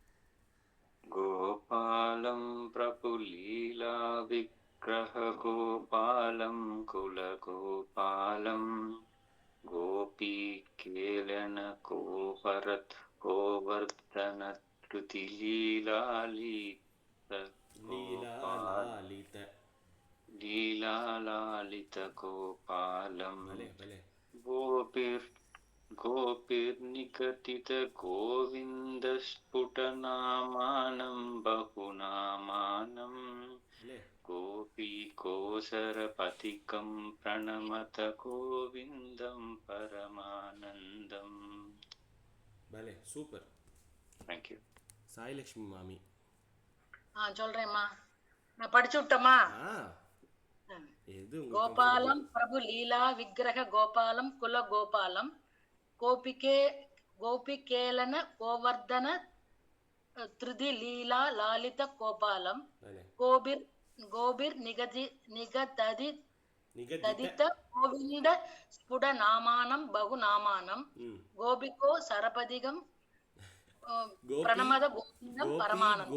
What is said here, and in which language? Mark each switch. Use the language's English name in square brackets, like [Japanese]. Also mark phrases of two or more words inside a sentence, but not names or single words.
[Sanskrit] गोपालं प्रभुलीला विग्रह गोपालं कुलगोपालं गोपी केलन गोपरत् गोवर्धन धृति लीलालालित गोपालं [Tamil] பலே பலே. [Sanskrit] கோபிர் गोपीर्निकटितगोविन्दस्फुटनामानं बहुनामानं ले गोपीकोसरपथिकं प्रणमत गोविन्दं परमानन्दम्. [Tamil] பலே சூப்பர். [English] Thank you. [Tamil] சாய்லக்ஷ்மி மாமி. சொல்றேம்மா, நான் படிச்சு விட்டோமா? எது [Sanskrit] गोपालं प्रभु लीला विग्रह गोपालं कुल गोपालं गोपीकेलन गोवर्धन धृति लीला लालित गोपालं गोपीर् निकटित गोविन्द स्फुट नामानं बहु नामानं गोपीको सरपथिकं प्रणमत गोविन्दं परमानन्दम्